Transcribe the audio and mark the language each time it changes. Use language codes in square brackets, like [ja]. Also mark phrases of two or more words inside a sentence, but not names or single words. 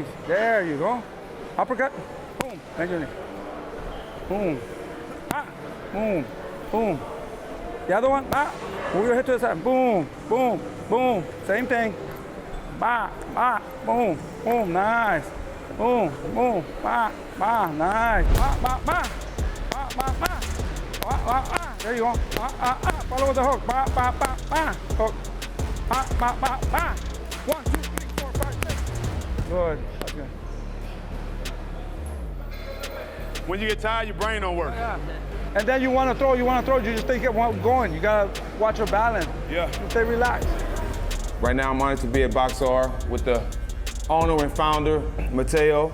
[en] There you go. Uppercut. Boom. Bend your knees. Boom. Ah. Boom. Boom. The other one. Ah. Move your head to the side. Boom. Boom. Boom. Same thing. Ba. Ba. Boom. Boom. Nice. Boom, boom, ba, ba, nice. Ba, ba, ba. Ba, ba, ba. Ba, ba, ba. There you go. Ba, ba, ba. Follow the hook. Ba, ba, ba, ba. Hook. Ba, ba, ba, ba. 1, 2, 3, 4, 5, 6. Good. That's good. When you get tired, your brain don't work. Yeah. And then you want to throw, you just think it won't going. You got to watch your balance. Yeah. Stay relaxed. Right now, I'm honored to be at Boxar with the owner and founder, Mateo.